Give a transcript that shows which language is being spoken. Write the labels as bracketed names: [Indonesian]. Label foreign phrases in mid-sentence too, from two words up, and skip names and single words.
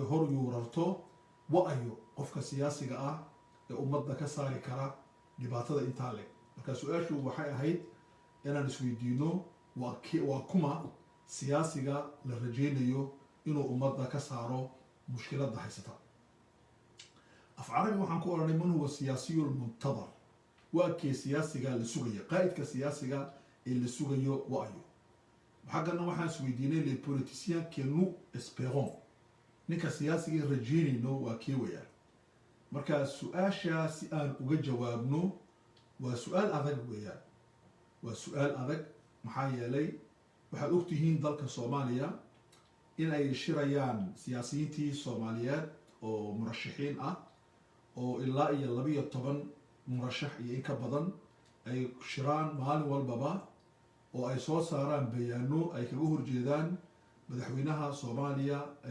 [Somali] hor yuurarto wa-ayo qofka siyaasiga ah ee ummadda ka saari kara dhibaatada intaa leh marka su-aashu waxay ahayd inaan isweydiino waa kuma siyaasiga la rajaynayo inuu ummadda ka saaro mushkiladda haysata af carabi waxaan ku oranay [Arabic] من هو السياسي المنتظر [Somali] waa kee siyaasiga la sugayo qaa'idka siyaasiga ee la sugayo wa-ayo xaggana waxaan isweydiinay [French] les politiciens que nous espérons [Somali] ninka siyaasiga rajaynayno waa kee wayaan marka su-aasha si aan uga jawaabno waa su-aal adag weeyaan waa su-aal adag maxaa yeelay waxaad ogtihiin dalka soomaaliya in ay shirayaan siyaasiyiintii soomaaliyeed oo murashaxiin ah oo ilaa iyo 12 murashax iyo in ka badan ay shiraan maalin walbaba oo ay soo saaraan bayaano ay kaga horjeedaan madaxweynaha soomaaliya